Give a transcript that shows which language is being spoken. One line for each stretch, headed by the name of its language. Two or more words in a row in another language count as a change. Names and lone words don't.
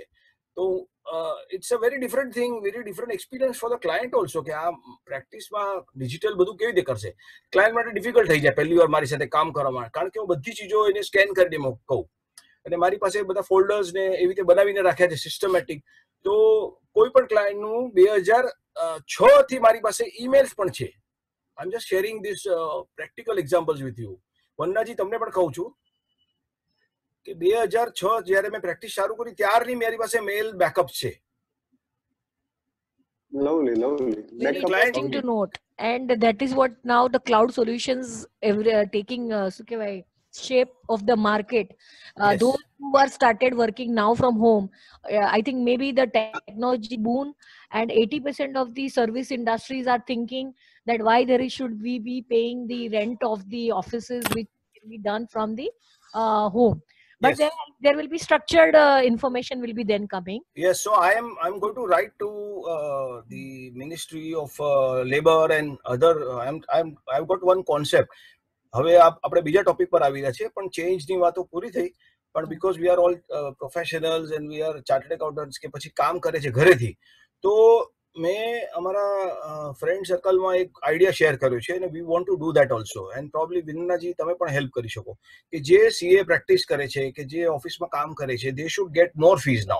English: તો it's a very different thing, very different experience for the client also,
Gujarati: કે આ પ્રેક્ટિસમાં ડિજિટલ બધું કેવી રીતે કરશે. ક્લાયન્ટ માટે ડિફિકલ્ટ થઈ જાય પહેલી વાર મારી સાથે કામ કરવામાં, કારણ કે હું બધી ચીજો એને સ્કેન કરીને કહું અને મારી પાસે બધા ફોલ્ડર્સ ને એવી રીતે બનાવીને રાખ્યા છે સિસ્ટમેટિક. તો કોઈ પણ ક્લાયન્ટનું 2006 થી મારી પાસે ઈમેલ્સ પણ છે.
English: I'm just sharing this practical examples with you.
Gujarati: વન્નાજી તમને પણ કહું છું કે 2006 જ્યારે મેં પ્રેક્ટિસ શરૂ કરી ત્યારની મારી પાસે
English: mail backup
Gujarati: છે.
English: Lovely. Very interesting to note. And that is what now the cloud solutions taking shape of the market. Yes. Those who are started working now from home, I think maybe the technology boon, and 80% of the service industries are thinking that why should we be paying the rent of the offices which can be done from the home. But Yes. there will be structured information will be then coming. Yes, so I'm going to write to the Ministry of Labor and other. I've got one concept.
Gujarati: હવે આપણે બીજા ટોપિક પર આવી રહ્યા છે, પણ ચેન્જની વાતો પૂરી થઈ. પણ
English: because we are all professionals and we are chartered accountants
Gujarati: કે પછી કામ કરે છે ઘરેથી, તો મેં અમારા ફ્રેન્ડ સર્કલમાં એક આઈડિયા શેર કર્યો છે અને
English: we want to do that also. and probably
Gujarati: વિન્નાજી તમે પણ હેલ્પ કરી શકો કે જે સીએ પ્રેક્ટિસ કરે છે કે જે ઓફિસમાં કામ કરે છે,
English: they should get more fees now.